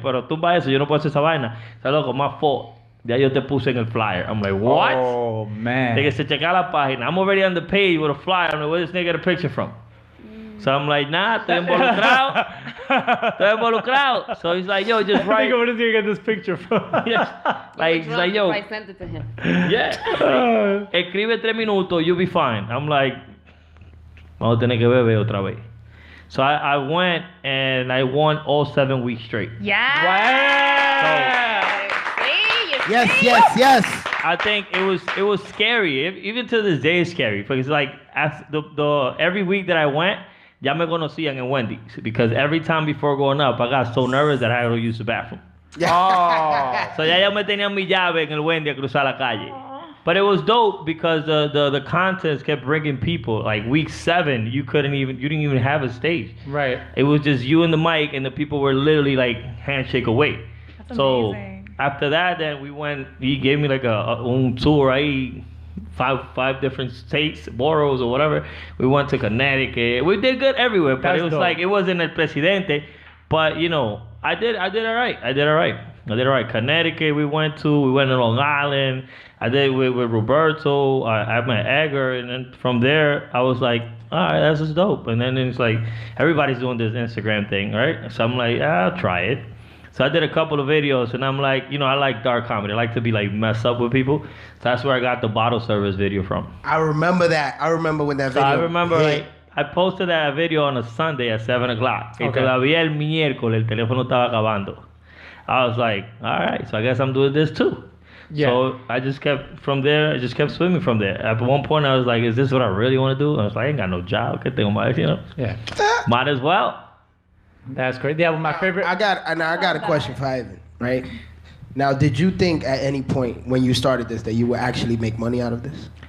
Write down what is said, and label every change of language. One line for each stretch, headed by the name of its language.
Spanish: Pero tú para eso, yo no puedo hacer esa vaina. Está loco,
English: my fault.
Spanish: Ya yo te puse en el flyer.
English: I'm like, what? Oh, man.
Spanish: De que se checa la página.
English: I'm already on the page with a flyer. I'm like, where this nigga get a picture from? So I'm like, nah,
Spanish: estoy involucrado. Estoy involucrado.
English: So he's like, yo, just write. Where does he get this picture from? Yeah. Like, he's like, yo. I sent it to him. Yeah.
Spanish: Escribe 3 minutos,
English: you'll be fine. I'm like,
Spanish: vamos a tener que beber otra vez.
English: So I went and I won all 7 weeks straight. Yeah. Yes. I think it was scary. Even to this day, it's scary because like the every week that I went,
Spanish: ya me conocían en Wendy's
English: because every time before going up, I got so nervous that I had to use the bathroom. Oh.
Spanish: So ya me tenían mi llave en el Wendy a cruzar la calle.
English: But it was dope because the contest kept bringing people. Like week 7, you didn't even have a stage. Right. It was just you and the mic, and the people were literally like handshake away. That's so amazing. after that, then we went. He gave me like a tour. Five different states, boroughs or whatever. We went to Connecticut. We did good everywhere, but That's it was dope. like it wasn't El Presidente. But you know, I did all right. Connecticut, we went to Long Island. I did with Roberto. I met Edgar, and then from there, I was like, all right, that's just dope. And then it's like everybody's doing this Instagram thing, right? So I'm like, I'll try it. So I did a couple of videos, and I'm like, you know, I like dark comedy. I like to be like mess up with people. So that's where I got the bottle service video from. I remember that. I remember when that So video I remember hit. like I posted that video on a Sunday at 7 o'clock.
Spanish: Y
English: Okay.
Spanish: todavía el miércoles el teléfono estaba acabando.
English: I was like, all right, so I guess I'm doing this too. Yeah. So I just kept swimming from there. At one point I was like, is this what I really want to do? I was like, I ain't got no job.
Spanish: ¿Qué tengo más?
English: You know? Yeah. Might as well. That's great. Yeah, well, my favorite. I got a question for Ivan, right? Now, did you think at any point when you started this that you would actually make money out of this?